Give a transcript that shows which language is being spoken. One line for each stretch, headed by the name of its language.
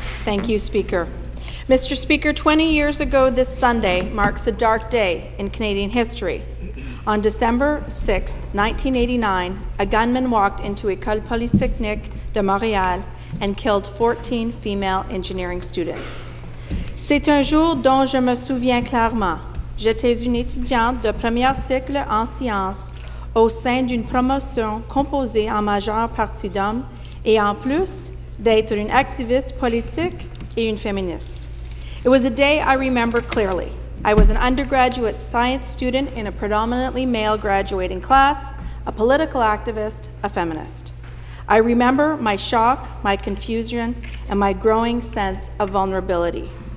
English: Thank you, Speaker. Mr. Speaker, 20 years ago this Sunday marks a dark day in Canadian history. On December 6, 1989, a gunman walked into École Polytechnique de Montréal and killed 14 female engineering students.
French: C'est un jour dont je me souviens clairement. J'étais une étudiante de premier cycle en sciences au sein d'une promotion composée en majeure partie d'hommes et en plus d'être une activiste politique et une féministe.
English: It was a day I remember clearly. I was an undergraduate science student in a predominantly male graduating class, a political activist, a feminist. I remember my shock, my confusion, and my growing sense of vulnerability.